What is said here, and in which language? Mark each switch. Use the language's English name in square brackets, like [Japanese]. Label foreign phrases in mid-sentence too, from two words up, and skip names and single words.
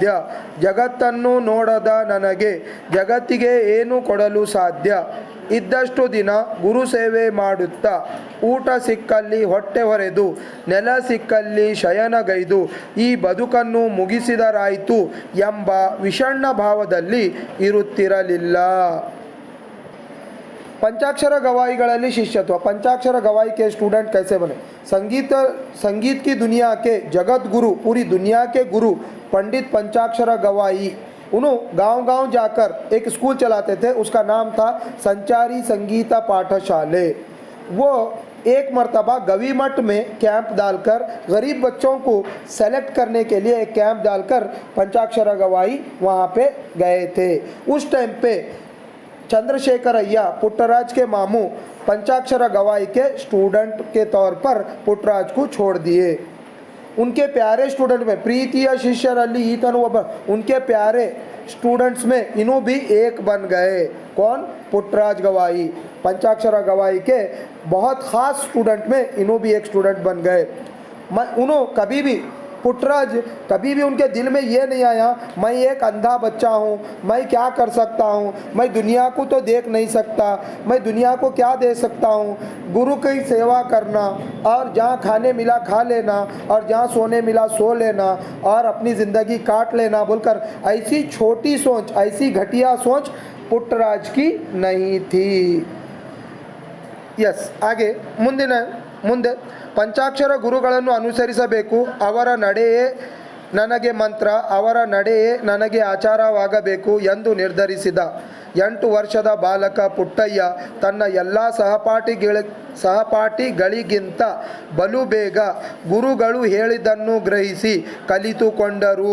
[Kannada] ಜಗತ್ತನ್ನು ನೋಡದ ನನಗೆ ಜಗತ್ತಿಗೆ ಏನು ಕೊಡಲು ಸಾಧ್ಯ? ಇದ್ದಷ್ಟು ದಿನ ಗುರು ಸೇವೆ ಮಾಡುತ್ತಾ, ಊಟ ಸಿಕ್ಕಲ್ಲಿ ಹೊಟ್ಟೆ ಹೊರೆದು, ನೆಲ ಸಿಕ್ಕಲ್ಲಿ ಶಯನಗೈದು ಈ ಬದುಕನ್ನು ಮುಗಿಸಿದರಾಯಿತು ಎಂಬ ವಿಷಣ್ಣ ಭಾವದಲ್ಲಿ ಇರುತ್ತಿರಲಿಲ್ಲ. पंचाक्षर गवाहीಗಳಲ್ಲಿ शिष्यत्व. [Hindi] पंचाक्षर गवाही के स्टूडेंट कैसे बने? संगीत की दुनिया के जगत गुरु, पूरी दुनिया के गुरु पंडित पंचाक्षर गवाही, उन्होंने गांव-गांव जाकर एक स्कूल चलाते थे. उसका नाम था संचारी संगीत पाठशाले. वो एक मर्तबा गवी मठ में कैंप डालकर गरीब बच्चों को सेलेक्ट करने के लिए एक कैंप डालकर पंचाक्षर गवाही वहाँ पे गए थे. उस टाइम पे चंद्रशेखरಯ್ಯ, पुट्टराज के मामू, पंचाक्षर गवाही के स्टूडेंट के तौर पर पुट्टराज को छोड़ दिए. उनके प्यारे स्टूडेंट में [Kannada] प्रीतिಯ ಶಿಷ್ಯರಲ್ಲಿ ಈತನು ಒಬ್ಬ. [Hindi] उनके प्यारे स्टूडेंट्स में इन्हों भी एक बन गए. कौन? पुट्टराज गवाही. पंचाक्षर गवाही के बहुत ख़ास स्टूडेंट में इन्हों भी एक स्टूडेंट बन गए. उन्हों कभी भी पुट्टराज कभी भी उनके दिल में ये नहीं आया मैं एक अंधा बच्चा हूँ, मैं क्या कर सकता हूँ, मैं दुनिया को तो देख नहीं सकता, मैं दुनिया को क्या दे सकता हूँ. गुरु की सेवा करना और जहाँ खाने मिला खा लेना और जहाँ सोने मिला सो लेना और अपनी ज़िंदगी काट लेना बोलकर ऐसी छोटी सोच, ऐसी घटिया सोच पुट्टराज की नहीं थी. [Kannada] यस, आगे ಮುಂದೆ ಪಂಚಾಕ್ಷರ ಗುರುಗಳನ್ನು ಅನುಸರಿಸಬೇಕು. ಅವರ ನಡೆಯೇ ನನಗೆ ಮಂತ್ರ, ಅವರ ನಡೆಯೇ ನನಗೆ ಆಚಾರವಾಗಬೇಕು ಎಂದು ನಿರ್ಧರಿಸಿದ 8 ವರ್ಷದ ಬಾಲಕ ಪುಟ್ಟಯ್ಯ ತನ್ನ ಎಲ್ಲ ಸಹಪಾಠಿಗಳಿಗಿಂತ ಬಲು ಬೇಗ ಗುರುಗಳು ಹೇಳಿದ್ದನ್ನು ಗ್ರಹಿಸಿ ಕಲಿತುಕೊಂಡರು.